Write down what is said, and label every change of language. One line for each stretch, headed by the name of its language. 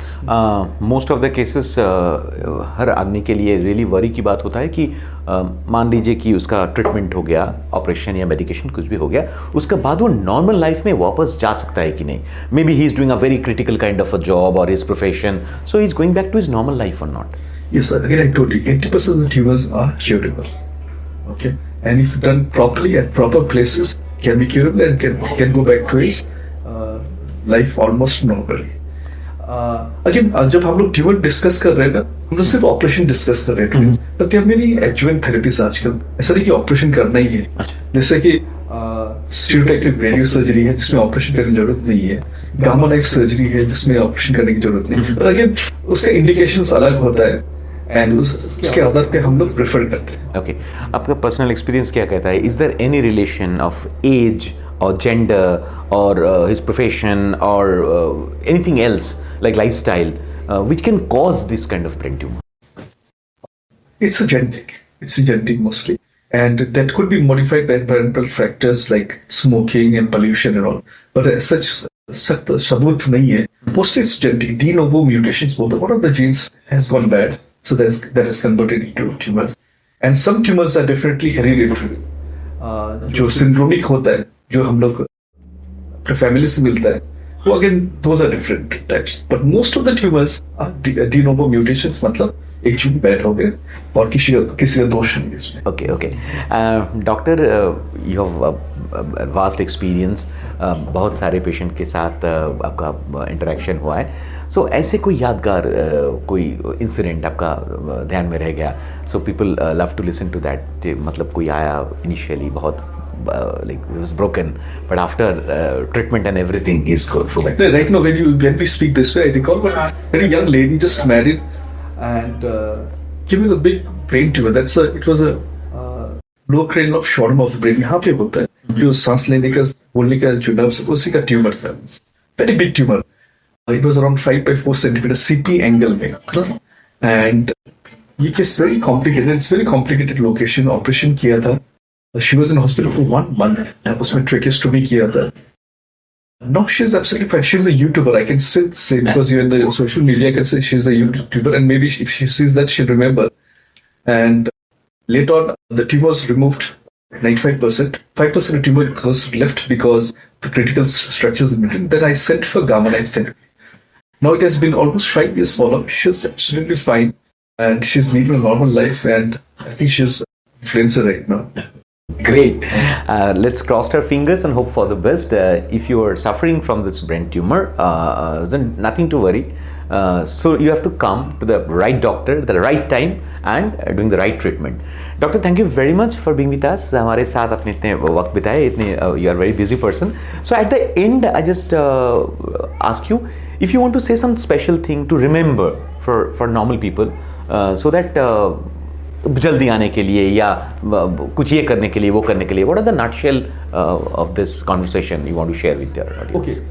Hindi: Most of the cases हर आदमी के लिए रियली वरी की बात होता है कि मान लीजिए कि उसका ट्रीटमेंट हो गया, ऑपरेशन या मेडिकेशन कुछ भी हो गया, उसके बाद वो नॉर्मल लाइफ में वापस जा सकता है कि नहीं।
English: Maybe he is doing a very critical kind of a job और his profession, so he is going back to his normal life और not? Yes, sir. Again, I told you, 80% of the tumors are curable. Okay, and if done properly at proper places, can be curable and can go back to his life almost normally.
Hindi: Again, जब हम लोग tumour discuss कर रहे हैं ना, हम लोग सिर्फ ऑपरेशन डिस्कस कर रहे हैं, तब क्या मेरी एडजुवेंट थेरेपीज आजकल ऐसा नहीं कि ऑपरेशन करना ही है। जैसे कि स्टीरियोटैक्टिक रेडियो सर्जरी है जिसमें ऑपरेशन करने की जरूरत नहीं है, गामा नाइफ सर्जरी है जिसमें ऑपरेशन करने की जरूरत नहीं है, पर अगेन उसका इंडिकेशंस अलग होता है एंड उसके आधार पे हम लोग प्रेफर करते हैं। ओके, आपका पर्सनल एक्सपीरियंस क्या कहता है?
English: Is there any relation of age or gender or his profession or anything else like lifestyle which can cause this kind of brain tumor? It's a genetic mostly, and that could be modified by environmental factors like smoking and pollution and all, but as such सख्त सबूत नहीं है। Mostly it's genetic, de novo mutations, both one of the genes has gone bad, so that is converted into tumors, and some tumors are definitely hereditary,
Hindi: जो syndromic होता है, जो हम लोग अपने फैमिली से मिलता है,
English: वो again those are different types, but most of the tumors are de novo mutations,
Hindi: मतलब एक चीज बैड हो गए और किसी का दोष नहीं इसमें.
English: okay okay doctor you have vast experience,
Hindi: बहुत सारे पेशेंट के साथ आपका इंटरेक्शन हुआ है. सो ऐसे कोई यादगार कोई इंसिडेंट आपका ध्यान में रह गया?
English: So people love to listen to that.
Hindi: मतलब कोई आया इनिशियली बहुत
English: like it was broken, but after treatment and everything is good. Right now, when we speak this way, I recall one very young lady just married and she was a big brain tumor. It was a low cranial of shortum of the brain.
Hindi: यहाँ पे होता है जो सांस लेने का बोलने का जो नर्व्स उसी का ट्यूमर था.
English: Very big tumor. It was around 5 by 4 centimeter CP angle में. And
Hindi: ये case
English: very complicated. It's very complicated location.
Hindi: Operation किया था.
English: She was in hospital for 1 month.
Hindi: उसमें tracheostomy किया था.
English: No, she's absolutely fine. She's a YouTuber. I can still say because you're in the social media. I can say she's a YouTuber, and maybe if she sees that, she'll remember. And later on, the tumor was removed. 95%. 5% of tumor was left because the critical structures in between. Then I sent for gamma knife therapy. Now it has been almost 5 years follow-up. She's absolutely fine, and she's living a normal life. And I think she's an influencer right now. Great. Let's cross our fingers and hope for the best. If you are suffering from this brain tumor, then nothing to worry. So you have to come to the right doctor at the right time and doing the right treatment. Doctor, thank you very much for being with us.
Hindi: हमारे साथ आपने इतने वक्त बिताए, इतने
English: you are very busy person. So at the end, I just ask you if you want to say some special thing to remember for normal people, so that
Hindi: जल्दी आने के लिए
English: या कुछ ये करने के लिए वो करने के लिए, what are the nutshell of this conversation you want to share with your audience?